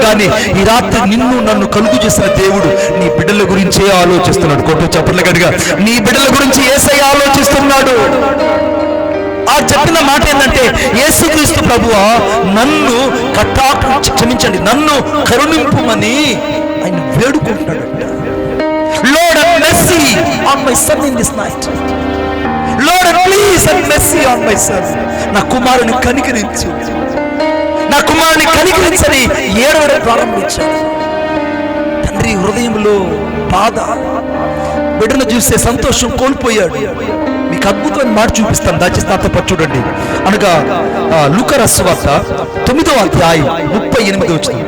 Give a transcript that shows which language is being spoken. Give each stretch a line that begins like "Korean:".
Telugu: కానీ ఈ రాత్రి నిన్ను నన్ను కలుగు చేసిన దేవుడు నీ బిడ్డల గురించే ఆలోచిస్తున్నాడు. కొట్టు చప్పట్ల గట్టిగా, నీ బిడ్డల గురించి యేసయ్య ఆలోచిస్తున్నాడు. ఆ చెప్పిన మాట ఏంటంటే, యేసుక్రీస్తు ప్రభువా నన్ను క్షమించండి, నన్ను కరుణింపుమని ఆయన వేడుకుంటున్నాడు.
English: Lord, have mercy on my son in this night. Lord, please have mercy on my son.
Telugu: నా కుమారుని కనికరించు, నా కుమారుని కనికరించని ఏడవడం ప్రారంభించాడు. తండ్రి హృదయంలో బాధ, బిడ్డను చూస్తే సంతోషం కోల్పోయాడు. మీకు అద్భుతమైన మాట చూపిస్తాను, దయచేసి నాతో పాటు చూడండి. అనగా లూకా సువార్త 9వ అధ్యాయం 38వ వచనం.